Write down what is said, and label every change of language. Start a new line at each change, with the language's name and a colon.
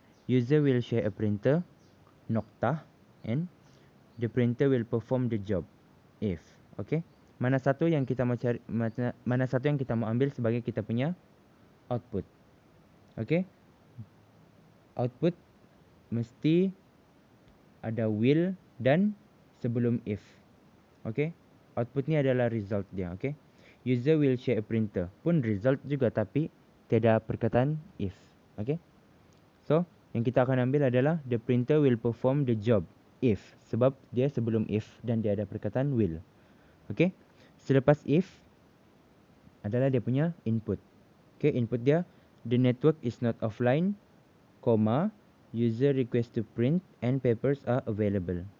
English: User will share a printer, noktah, and the printer will perform the job if. Okay.
Malay: Mana satu yang kita mau cari, mana satu yang kita mau ambil sebagai kita punya output. Okay. Output mesti ada will dan sebelum if. Okay. Output ni adalah result dia. Okay.
English: User will share a printer
Malay: pun result juga, tapi tiada perkataan if. Okay. So, yang kita akan ambil adalah
English: the printer will perform the job if.
Malay: Sebab dia sebelum if dan dia ada perkataan will. Okay. Selepas if adalah dia punya input. Okay. Input dia,
English: the network is not offline, comma, user request to print and papers are available.